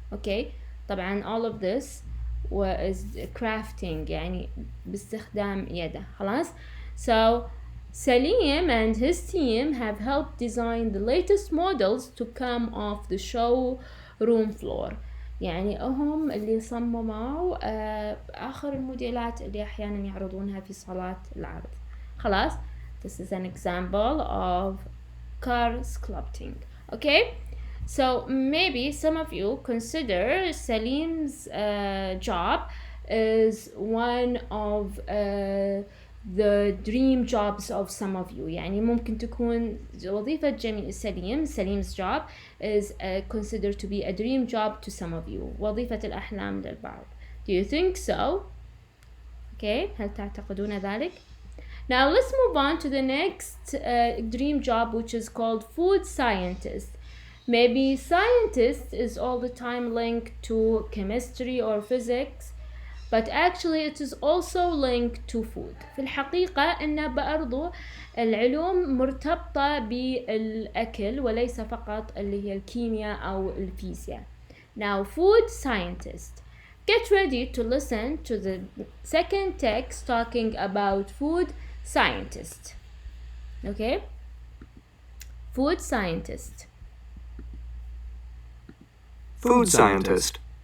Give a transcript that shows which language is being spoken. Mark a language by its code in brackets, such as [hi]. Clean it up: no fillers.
[ar] اوكي, طبعا [en] all of this was crafting, [ar] يعني باستخدام يده. [en] خلاص, so Salim and his team have helped design the latest models to come off the showroom floor. [ar] يعني هم اللي صمموا آخر الموديلات اللي أحيانا يعرضونها في صالات العرض. [en] خلاص, this is an example of car sculpting. Okay, so maybe some of you consider Salim's job is one of the dream jobs of some of you. [ar] يعني ممكن تكون وظيفة [en] Salim's job is considered to be a dream job to some of you, [ar] وظيفة الأحلام للبعض. [en] Do you think so? [ar] Okay, هل تعتقدون ذلك? [en] Now let's move on to the next dream job, which is called food scientist. Maybe scientist is all the time linked to chemistry or physics, but actually it is also linked to food. [ar] في الحقيقة إن برضو العلوم مرتبطة بالأكل وليس فقط اللي هي الكيمياء أو الفيزياء. [en] Now food scientist. Get ready to listen to the second text talking about food scientist. Okay? Food scientist. Food scientist.